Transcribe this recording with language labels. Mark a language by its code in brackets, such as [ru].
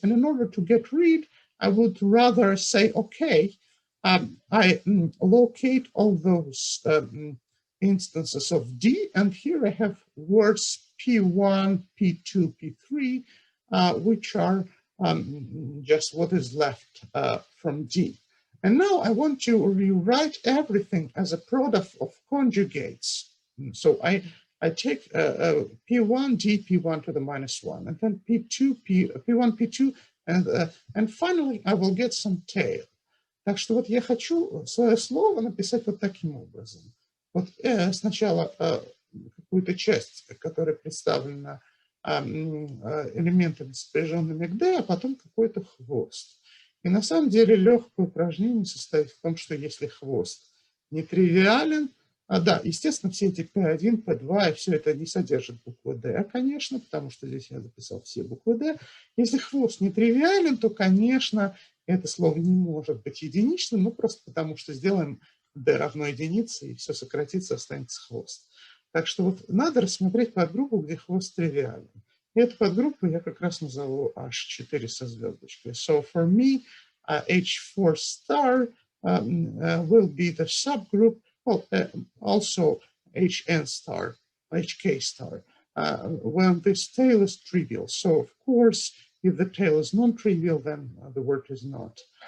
[en] And in order to get rid, I would rather say, okay, I locate all those instances of D, and here I have words P1, P2, P3, which are just what is left from D. And now I want to rewrite everything as a product of conjugates. So I take P1, D, P1 to the -1, and then P2, P1, P2, and finally I will get some tail. [ru] Так что вот я хочу свое слово написать вот таким образом. Вот сначала какую-то часть, которая представлена элементами, сопряженными к D, а потом какой-то хвост. И на самом деле легкое упражнение состоит в том, что если хвост нетривиален, да, естественно, все эти P1, P2 и все это не содержит букву D, конечно, потому что здесь я записал все буквы D. Если хвост нетривиален, то, конечно, это слово не может быть единичным, ну просто потому что сделаем D равно единице, и все сократится, останется хвост. Так что вот надо рассмотреть подгруппу, где хвост тривиален. И эту подгруппу я как раз назову H4 со звездочкой. [en] So for me, H4 star will be the subgroup, well, also HN star, HK star, when this tail is trivial. So of course, if the tail is non-trivial, then the word is not.